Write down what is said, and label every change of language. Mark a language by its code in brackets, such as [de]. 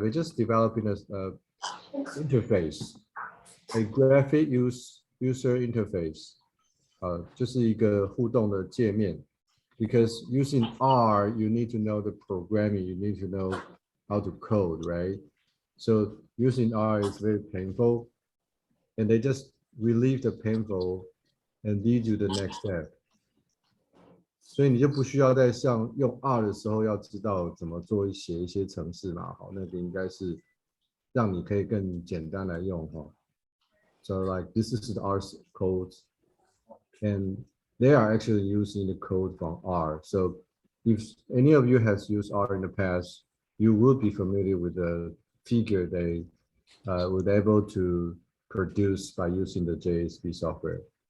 [en] They're just developing a interface, a graphic user interface. [zh] 就是一个互动的界面。 [en] because using R, you need to know the programming, you need to know how to code, right? So using R is very painful, and they just relieve the painful and lead you to the next step. [zh] 所以你就不需要在像用 R 的时候要知道怎么写一些程式嘛，好，那个应该是让你可以更简单来用哈。 [en] So like this is the R code, and they are actually using the code from R. So if any of you has used R in the past, you will be familiar with the figure they were able to produce by using the JASP software.